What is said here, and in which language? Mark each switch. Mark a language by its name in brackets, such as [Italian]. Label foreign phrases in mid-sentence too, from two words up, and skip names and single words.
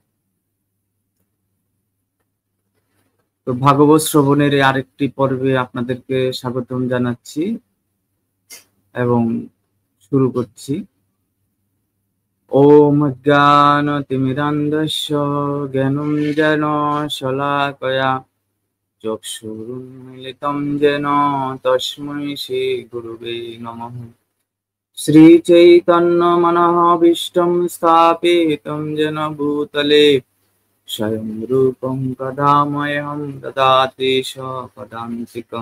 [Bangla] তো ভাগবত শ্রবণের আরেকটি পর্বে আপনাদেরকে স্বাগতম জানাচ্ছি এবং শুরু করছি। [Sanskrit] ওম জ্ঞানতিমিরান্ধস্য জ্ঞানঞ্জন শলাকয়া চক্ষুरुन्मीलितं येन तस्मै श्रीगुरुवे नमः। श्रीचैतन्यमनोभीष्टं स्थापितं येन भूतले स्वयं रूपं कदा मह्यं ददाति स्वपदान्तिकं।